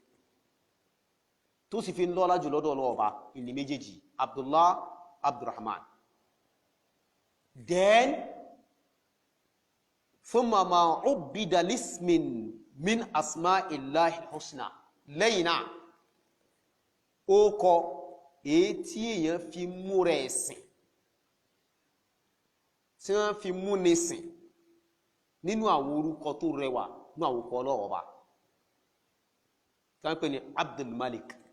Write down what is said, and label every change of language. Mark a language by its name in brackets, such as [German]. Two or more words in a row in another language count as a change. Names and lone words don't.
[Yoruba] tó sì fi ń lọ́lá jù lọ́dọ̀ ọlọ́ba ìní méjèèjì Abdullah Abdurrahman then [Arabic] ثم ما عبد لاسم من أسماء الله الحسنى [Yoruba] lẹ́yìn náà ó kọ èyí tí èèyàn fi mú rẹ̀ sìn tí wọ́n fi mú ní sìn nínú àwọn orúkọ tó rẹwà nínú àwọn orúkọ Ọlọ́run Ọba tí wọ́n pè ní Abdul Malik